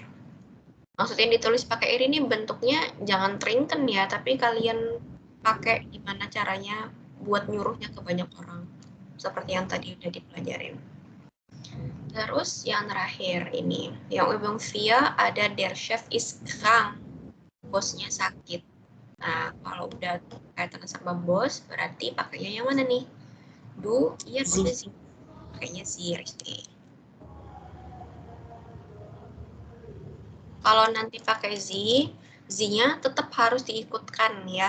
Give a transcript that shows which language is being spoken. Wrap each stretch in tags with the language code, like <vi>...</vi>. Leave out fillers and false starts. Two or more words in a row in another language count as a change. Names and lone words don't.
<id>Maksudnya ditulis pakai ir ini bentuknya jangan trinken ya, tapi kalian pakai gimana caranya buat nyuruhnya ke banyak orang. Seperti yang tadi udah dipelajarin. Terus yang terakhir ini, yang Übung 4 ada</id> <de>der Chef ist krank.</de> <id>Bosnya sakit. Nah, kalau udah kaitan sama bos, berarti pakainya yang mana nih? Du, iya, udah sih. Pakainya si Rizky. Kalau nanti pakai Z-nya tetap harus diikutkan ya.</id>